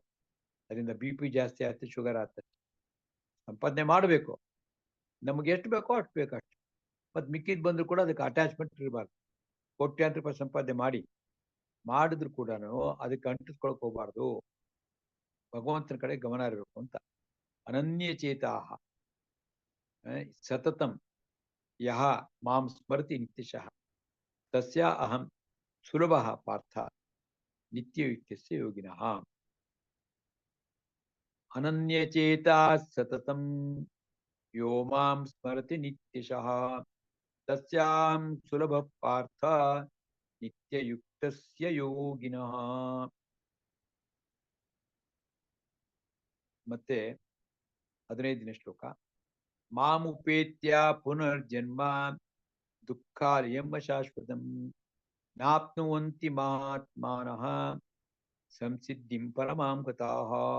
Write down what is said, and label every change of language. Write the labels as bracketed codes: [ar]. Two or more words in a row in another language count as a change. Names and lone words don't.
[kn] ಅದರಿಂದ BP ಜಾಸ್ತಿ ಆಗ್ತದೆ, ಶುಗರ್ ಆಗ್ತದೆ. ಸಂಪಾದನೆ ಮಾಡಬೇಕು, ನಮ್ಗೆ ಎಷ್ಟು ಬೇಕೋ ಅಷ್ಟು ಬೇಕಷ್ಟು, ಮತ್ತೆ ಮಿಕ್ಕಿದ್ ಬಂದ್ರು ಕೂಡ ಅದಕ್ಕೆ ಅಟ್ಯಾಚ್ಮೆಂಟ್ ಇರಬಾರ್ದು. ಕೋಟ್ಯಾಂತರ ರೂಪಾಯಿ ಸಂಪಾದನೆ ಮಾಡಿದ್ರು ಕೂಡ ಅದಕ್ಕೆ ಅಂಟಿಸ್ಕೊಳಕ್ ಹೋಗ್ಬಾರ್ದು, ಭಗವಂತನ ಕಡೆ ಗಮನ ಇರಬೇಕು ಅಂತ. [sa] ಅನನ್ಯ ಚೇತಾಹ ಸತತಂ ಯಹ ಮಾಂ ಸ್ಮರತಿ ನಿತ್ಯಶಃ ತಸ್ಯ ಅಹಂ ಸುಲಭ ಪಾರ್ಥ ನಿತ್ಯಯುಕ್ತಸ್ಯ ಯೋಗಿನಃ. ಅನನ್ಯಚೇತಾ ಸತತಂ ಯೋ ಮಾಂ ಸ್ಮರತಿ ನಿತ್ಯಶಃ ತಸ್ಯಾಂ ಸುಲಭ ಪಾರ್ಥ ನಿತ್ಯಯುಕ್ತಸ್ಯ ಯೋಗಿನಃ. [kn] ಮತ್ತೆ 15ನೇ ಶ್ಲೋಕ. [sa] ಮಾಮುಪೇತ್ಯ ಪುನರ್ಜನ್ಮ ದುಃಖಾಲಯಂ ಶಾಶ್ವತಂ ನಾಪ್ನುವಂತಿ ಮಹಾತ್ಮಾನಃ ಸಂಸಿದ್ಧಿಂ ಪರಮಾಂ ಗತಾಃ.